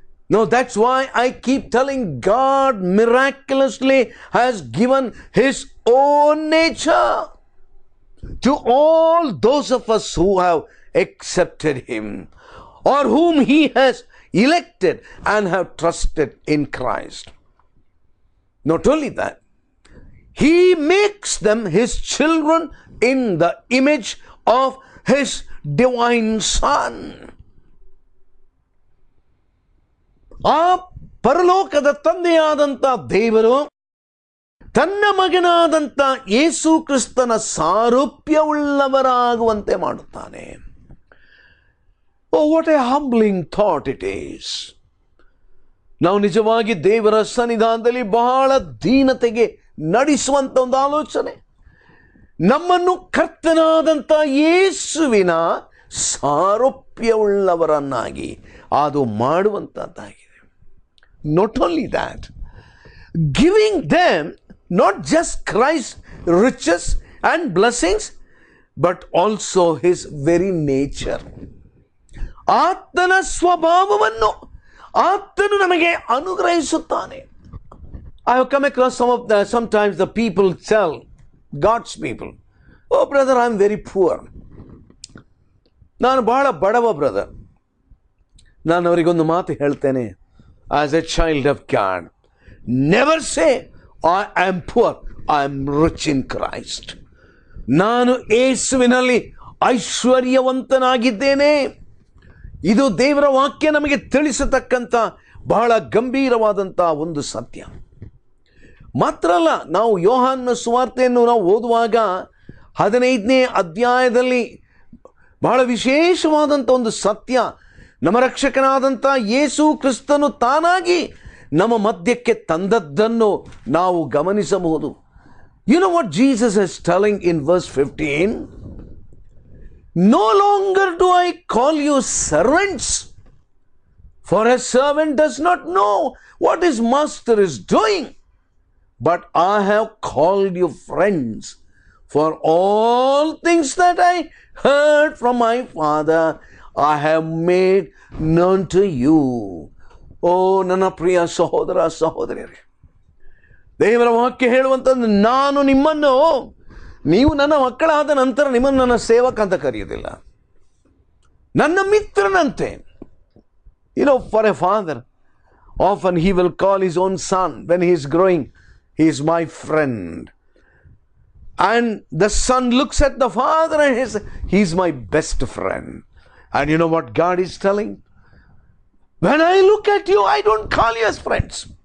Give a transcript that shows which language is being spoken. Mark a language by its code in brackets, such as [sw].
[en] Now that's why I keep telling, God miraculously has given his own nature to all those of us who have accepted him, or whom he has elected and have trusted in Christ. Not only that, he makes them his children in the image of his divine Son. [kn] ಆ ಪರಲೋಕದ ತಂದೆಯಾದಂಥ ದೇವರು ತನ್ನ ಮಗನಾದಂಥ ಯೇಸು ಕ್ರಿಸ್ತನ ಸಾರೂಪ್ಯವುಳ್ಳವರಾಗುವಂತೆ ಮಾಡುತ್ತಾನೆ. [en] Oh, what a humbling thought it is. [kn] ನಾವು ನಿಜವಾಗಿ ದೇವರ ಸನ್ನಿಧಾನದಲ್ಲಿ ಬಹಳ ದೀನತೆಗೆ ನಡೆಸುವಂಥ ಒಂದು ಆಲೋಚನೆ, ನಮ್ಮನ್ನು ಕರ್ತನಾದಂಥ ಯೇಸುವಿನ ಸಾರೂಪ್ಯವುಳ್ಳವರನ್ನಾಗಿ ಅದು ಮಾಡುವಂಥದ್ದಾಗಿದೆ. [en] Not only that, giving them not just Christ riches and blessings, but also his very nature. [kn] ಆತನ ಸ್ವಭಾವವನ್ನು ಆತನು ನಮಗೆ ಅನುಗ್ರಹಿಸುತ್ತಾನೆ. [en] I have come across sometimes the people tell, God's people, oh brother, I am very poor. [kn] ನಾನು ಬಹಳ ಬಡವ brother. ನಾನು ಅವರಿಗೊಂದು ಮಾತು ಹೇಳ್ತೇನೆ, [en] as a child of God, never say I am poor, I am rich in Christ. [kn] ನಾನು ಯೇಸುವಿನಲ್ಲಿ ಐಶ್ವರ್ಯವಂತನಾಗಿದ್ದೇನೆ. ಇದು ದೇವರ ವಾಕ್ಯ ನಮಗೆ ತಿಳಿಸತಕ್ಕಂಥ ಬಹಳ ಗಂಭೀರವಾದಂಥ ಒಂದು ಸತ್ಯ. ಮಾತ್ರ ಅಲ್ಲ, ನಾವು ಯೋಹಾನನ ಸುವಾರ್ತೆಯನ್ನು ನಾವು ಓದುವಾಗ 15ನೇ ಅಧ್ಯಾಯದಲ್ಲಿ ಬಹಳ ವಿಶೇಷವಾದಂಥ ಒಂದು ಸತ್ಯ, ನಮ್ಮ ರಕ್ಷಕನಾದಂಥ ಯೇಸು ಕ್ರಿಸ್ತನು ತಾನಾಗಿ ನಮ್ಮ ಮಧ್ಯಕ್ಕೆ ತಂದದ್ದನ್ನು ನಾವು ಗಮನಿಸಬಹುದು. [en] You know what Jesus is telling in verse 15? No longer do I call you servants, for a servant does not know what his master is doing, but I have called you friends, for all things that I heard from my Father I have made known to you. [kn] Oh, ನನ್ನ ಪ್ರಿಯ ಸಹೋದರ ಸಹೋದರಿಯರೇ, ದೇವರ ವಾಕ್ಯ ಹೇಳುವಂಥದ್ದು, ನಾನು ನಿಮ್ಮನ್ನು, ನೀವು ನನ್ನ ಮಕ್ಕಳಾದ ನಂತರ ನಿಮ್ಮನ್ನು ನನ್ನ ಸೇವಕ ಅಂತ ಕರೆಯುವುದಿಲ್ಲ, ನನ್ನ ಮಿತ್ರನಂತೆ. [en] You know, for a father, often he will call his own son when he is growing, he is my friend. And the son looks at the father and he is my best friend. And you know what God is telling? When I look at you, I don't call you as friends.